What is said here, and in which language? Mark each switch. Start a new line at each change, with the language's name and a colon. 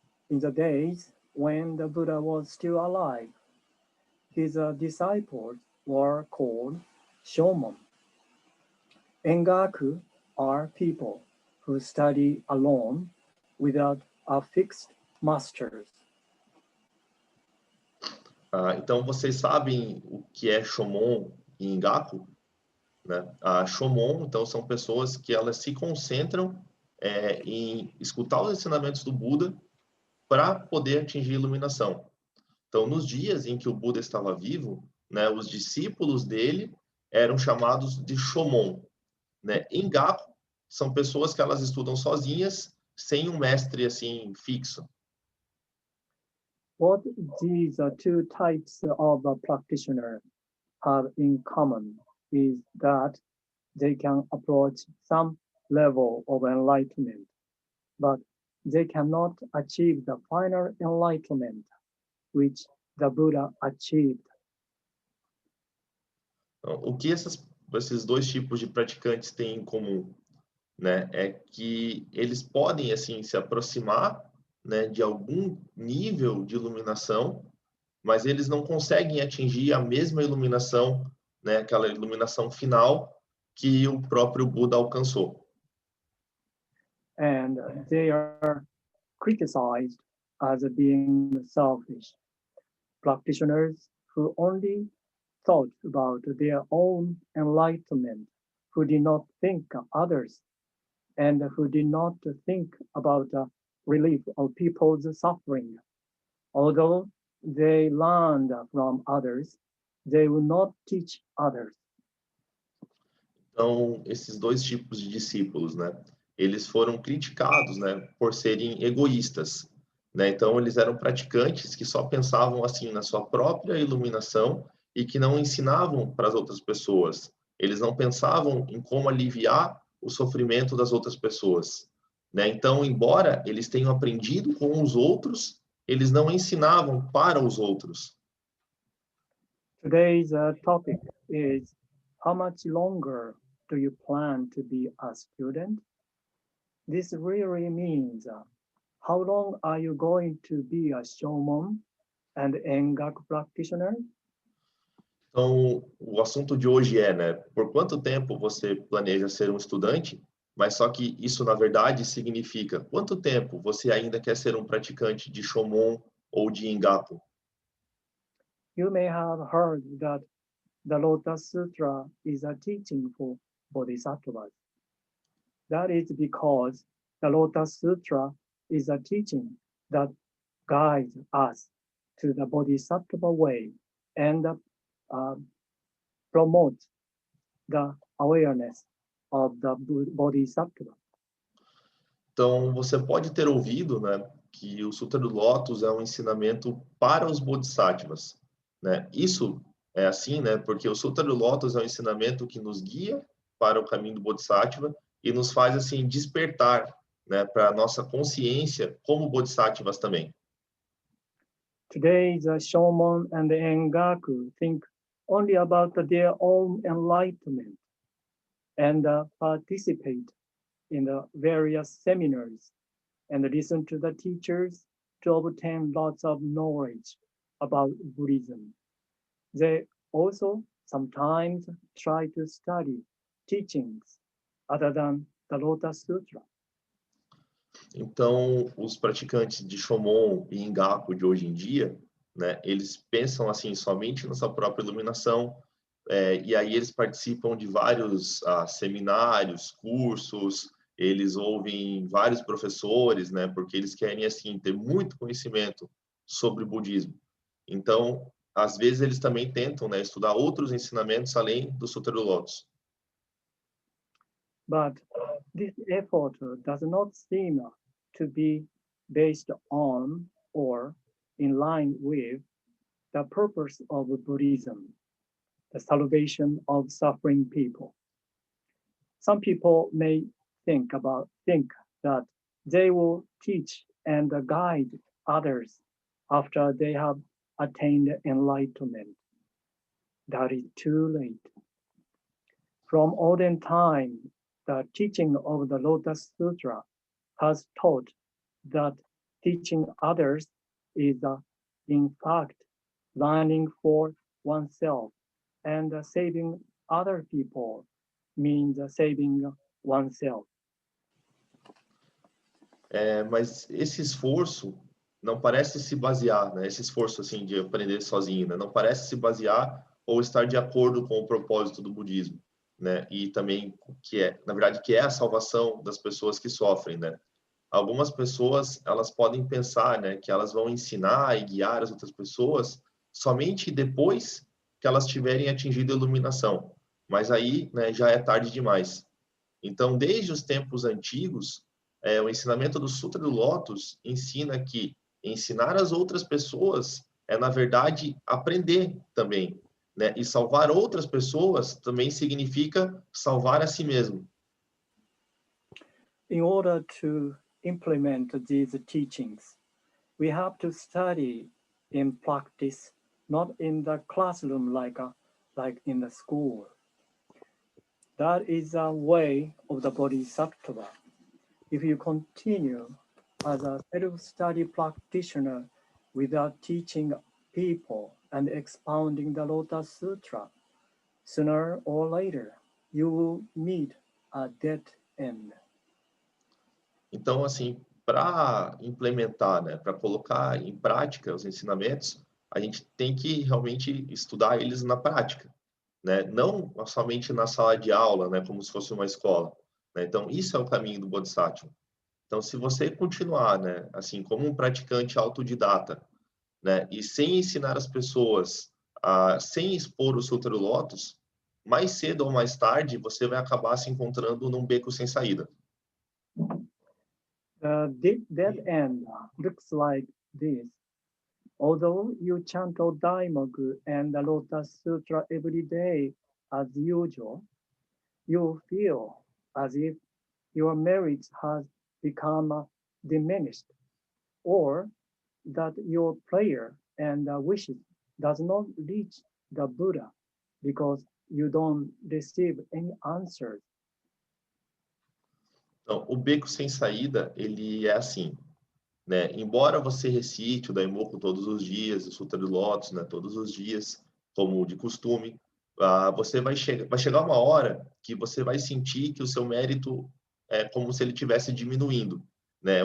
English: In the days when the Buddha was still alive, his disciples were called Shomon. Engaku are people who study alone without a fixed master.
Portuguese: Então, vocês sabem o que é Shomon e Engaku? Né? A Shomon, então, são pessoas que elas se concentram em escutar os ensinamentos do Buda para poder atingir a iluminação. Então, nos dias em que o Buda estava vivo, né, os discípulos dele eram chamados de Shomon, né? Engaku são pessoas que elas estudam sozinhas, sem um mestre assim fixo.
English: What these two types of practitioner have in common is that they can approach some level of enlightenment, but they cannot achieve the final enlightenment which the Buddha achieved.
Portuguese: Então, o que esses dois tipos de praticantes têm em comum, né, é que eles podem assim se aproximar, né, de algum nível de iluminação, mas eles não conseguem atingir a mesma iluminação, né, aquela iluminação final que o próprio Buda alcançou.
English: And they are criticized as being selfish. Practitioners who only thought about their own enlightenment, who did not think of others, and who did not think about the relief of people's suffering. Although they learned from others, they will not teach others.
Portuguese: Então, esses dois tipos de discípulos, né, eles foram criticados, né, por serem egoístas, né? Então, eles eram praticantes que só pensavam assim na sua própria iluminação e que não ensinavam para as outras pessoas. Eles não pensavam em como aliviar o sofrimento das outras pessoas, né? Então, embora eles tenham aprendido com os outros, eles não ensinavam para os outros.
English: Today's topic is how much longer do you plan to be a student? This really means how long are you going to be a Shomon and Engaku practitioner?
Portuguese: Então, o assunto de hoje é, né, por quanto tempo você planeja ser um estudante, mas só que isso, na verdade, significa quanto tempo você ainda quer ser um praticante de Shomon ou de Engaku.
English: You may have heard that the Lotus Sutra is a teaching for bodhisattvas. That is because the Lotus Sutra is a teaching that guides us to the bodhisattva way and promotes the awareness of the bodhisattva.
Portuguese: Então, você pode ter ouvido, né, que o Sutra do Lótus é um ensinamento para os bodhisattvas, né? Isso é assim, né, porque o Sutra do Lótus é um ensinamento que nos guia para o caminho do bodhisattva e nos faz assim despertar, né, para a nossa consciência como bodhisattvas também.
English: Today's Shomon and Engaku think only about their own enlightenment and participate in the various seminars and listen to the teachers to obtain lots of knowledge about Buddhism. They also sometimes try to study teachings other than the Lotus Sutra.
Portuguese: Então, os praticantes de Shomon e Engaku de hoje em dia, né, eles pensam assim somente na sua própria iluminação, e aí eles participam de vários seminários, cursos, eles ouvem vários professores, né, porque eles querem assim ter muito conhecimento sobre o budismo. Então, às vezes eles também tentam, né, estudar outros ensinamentos além do Sutra do Lótus.
English: But this effort does not seem to be based on or in line with the purpose of Buddhism, the salvation of suffering people. Some people may think that they will teach and guide others after they have attained enlightenment. That is too late. From olden time, the teaching of the Lotus Sutra has taught that teaching others is, in fact, learning for oneself, and saving other people means saving oneself.
Portuguese: Mas esse esforço não parece se basear, né? Esse esforço assim de aprender sozinho, né? Não parece se basear ou estar de acordo com o propósito do budismo, né? E também na verdade, que é a salvação das pessoas que sofrem, né? Algumas pessoas, elas podem pensar, né, que elas vão ensinar e guiar as outras pessoas somente depois que elas tiverem atingido a iluminação, mas aí, né, já é tarde demais. Então, desde os tempos antigos, o ensinamento do Sutra do Lótus ensina que ensinar as outras pessoas é, na verdade, aprender também, né? E salvar outras pessoas também significa salvar a si mesmo.
English: In order to implement these teachings, we have to study in practice, not in the classroom like in the school. That is a way of the Bodhisattva. If you continue as a self-study practitioner without teaching people and expounding the Lotus Sutra, sooner or later you will meet a dead end.
Portuguese: Então, assim, para implementar, né, para colocar em prática os ensinamentos, a gente tem que realmente estudar eles na prática, né? Não somente na sala de aula, né, como se fosse uma escola, né? Então, isso é o caminho do Bodhisattva. Então, se você continuar, né, assim, como um praticante autodidata, né, e sem ensinar as pessoas, sem expor o Sutra do Lótus, mais cedo ou mais tarde você vai acabar se encontrando num beco sem saída.
English: The dead end looks like this. Although you chant Daimoku and the Lotus Sutra every day as usual, you feel as if your merits has become diminished, or that your prayer and wishes does not reach the Buddha because you don't receive any answers.
Portuguese: Então, o beco sem saída, ele é assim, né? Embora você recite o Daimoku todos os dias, o Sutra do Lótus, né, todos os dias, como de costume, você vai chegar uma hora que você vai sentir que o seu mérito é como se ele estivesse diminuindo, né?